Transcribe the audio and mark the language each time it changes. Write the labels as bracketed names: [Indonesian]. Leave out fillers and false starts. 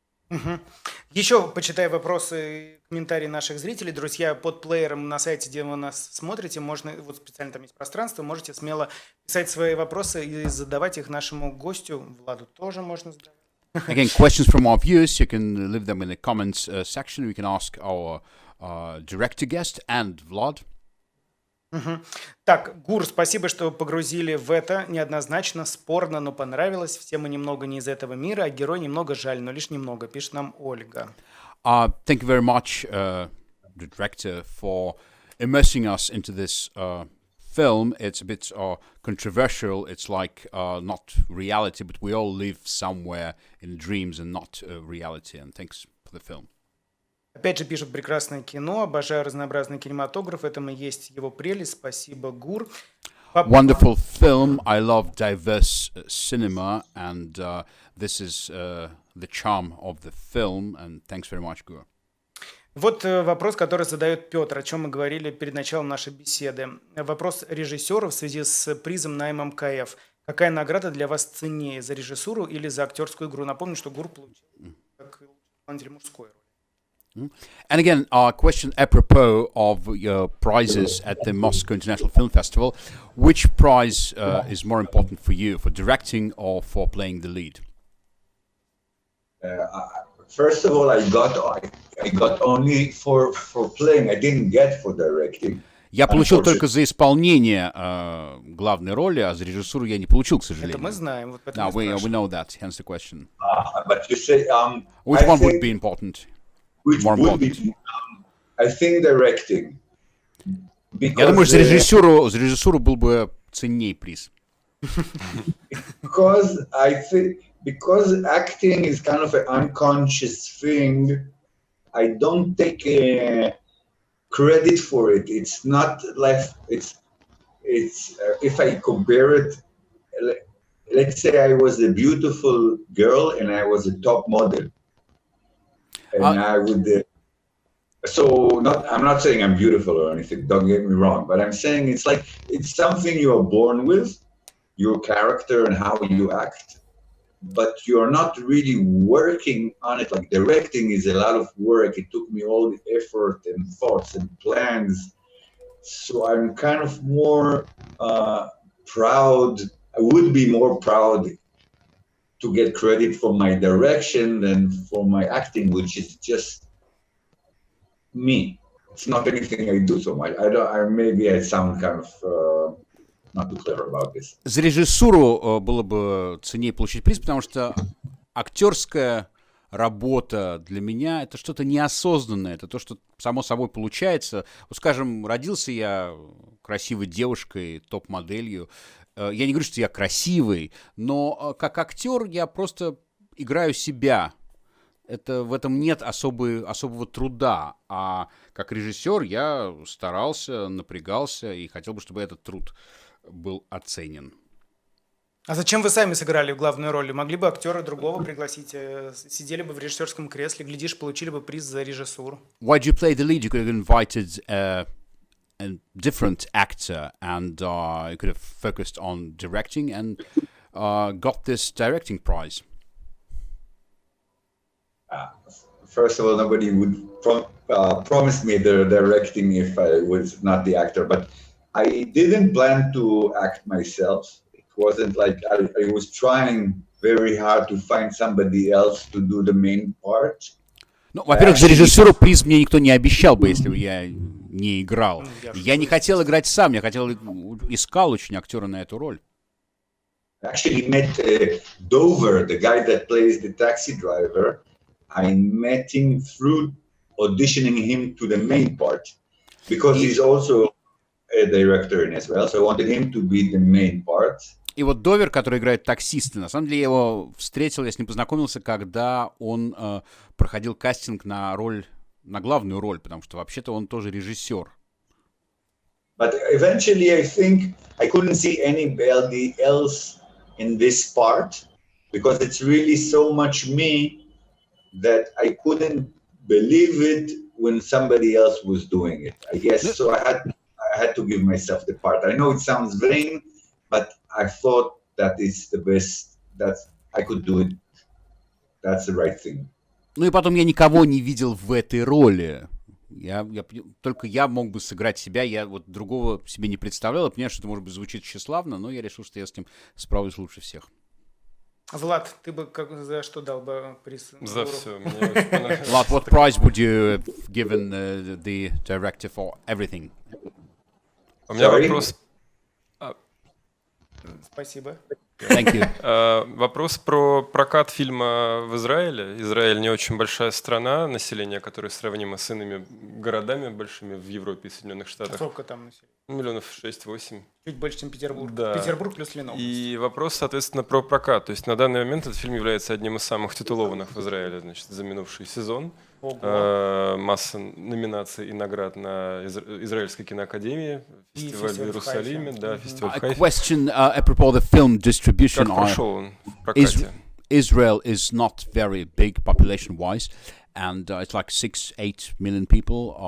[Russian] Угу. Еще почитаю вопросы, комментарии наших зрителей. Друзья, под плеером на сайте, где вы нас смотрите, можно, вот специально там есть пространство, можете смело писать свои вопросы и задавать их нашему гостю. Владу тоже можно задавать. [English] Again, questions from our viewers, you can leave them in the comments section. We can ask our director guest and Vlad. Угу. [Russian] Так, Гур, спасибо, что погрузили в это. Неоднозначно, спорно, но понравилось. Все мы немного не из этого мира, а герой немного жаль, но лишь немного, пишет нам Ольга. [English] Thank you very much, the director, for immersing us into this film. It's a bit controversial. It's like not reality, but we all live somewhere in dreams and not reality. And thanks for the film. [Russian] Опять же пишут прекрасное кино, обожаю разнообразный кинематограф, в этом и есть его прелесть. Спасибо, Гур. [English] wonderful film. I love diverse cinema, and this is the charm of the film. And thanks very much, Guru. [Russian] Вот вопрос, который задает Петр, о чем мы говорили перед началом нашей беседы. Вопрос режиссера в связи с призом на ММКФ. Какая награда для вас ценнее, за режиссуру или за актерскую игру? Напомню, что Гур получил как исполнитель мужской роли. [English] And again, our question apropos of your prizes at the Moscow International Film Festival. Which prize is more important for you, for directing or for playing the lead? First of all, I got only for playing. I didn't get for directing. [Russian] Я получил только за исполнение главной роли, а за режиссуру я не получил, к сожалению. Это мы знаем. Вот [English] No, we know that, hence the question. But you say, Which one would be important? which more would important? be, I think directing. [Russian] Я думаю, за режиссуру был бы ценней приз. [English] Because I think because acting is kind of an unconscious thing, I don't take credit for it. It's not like it's if I compare it, let's say I was a beautiful girl and I was a top model, and I would. I'm not saying I'm beautiful or anything. Don't get me wrong, but I'm saying it's something you are born with, your character and how you act. But you're not really working on it. Like directing is a lot of work. It took me all the effort and thoughts and plans. So I'm kind of more proud. I would be more proud to get credit for my direction than for my acting, which is just me. It's not anything I do so much. Maybe I sound kind of not too clever about this. [Russian] За режиссуру было бы ценнее получить приз, потому что актерская работа для меня — это что-то неосознанное, это то, что само собой получается. Вот, скажем, родился я красивой девушкой, топ-моделью. Я не говорю, что я красивый, но как актер я просто играю себя. В этом нет особого труда. А как режиссер я старался, напрягался и хотел бы, чтобы этот труд был оценен. А зачем вы сами сыграли в главную роль? Могли бы актера другого пригласить, сидели бы в режиссерском кресле, глядишь, получили бы приз за режиссуру. [English] Why did you play the lead? You could have invited a different actor and you could have focused on directing and got this directing prize. First of all, nobody would promise me the directing if I was not the actor, but I didn't plan to act myself. It wasn't like I was trying very hard to find somebody else to do the main part. [Russian] Ну, во-первых, за режиссуру приз мне никто не обещал бы, если бы я не играл. Я не хотел играть сам, я искал очень актера на эту роль. [English] I actually met Dover, the guy that plays the taxi driver. I met him through auditioning him to the main part because he's also a director in Israel, so I wanted him to be the main part. [Russian] И вот Довер, который играет таксиста, на самом деле я его встретил, я с ним познакомился, когда он проходил кастинг на главную роль, потому что вообще-то он тоже режиссер. [English] But eventually I think I couldn't see anybody else in this part because it's really so much me that I couldn't believe it when somebody else was doing it. I guess so I had to give myself the part. I know it sounds vain, but I thought that it's the best, that I could do it. That's the right thing. [Russian] Ну и потом я никого не видел в этой роли. Только я мог бы сыграть себя, я вот другого себе не представлял. Я понимаю, что это, может быть, звучит тщеславно, но я решил, что я с ним справлюсь лучше всех. Влад, ты бы за что дал бы приз? За все. [English] Vlad, what prize would you have given the director for everything? [Russian] У меня вопрос. Спасибо. [English] Thank you. [Russian] Вопрос про прокат фильма в Израиле. Израиль не очень большая страна, население которое сравнимо с иными городами большими в Европе и Соединенных Штатах. Сколько там населения? Миллионов 6-8. Чуть больше, чем Петербург. Да. Петербург плюс Ленобласть. И вопрос, соответственно, про прокат. То есть на данный момент этот фильм является одним из самых титулованных в Израиле, значит, за минувший сезон. Масса номинаций и наград на Израильской киноакадемии, Фестиваль в Иерусалиме, да, фестиваль в [English] A [Russian] Хайфе. [English] question apropos the film distribution. [Russian] Как прошел он в прокате? [English] Israel is not very big population-wise, and it's like 6-8 million people.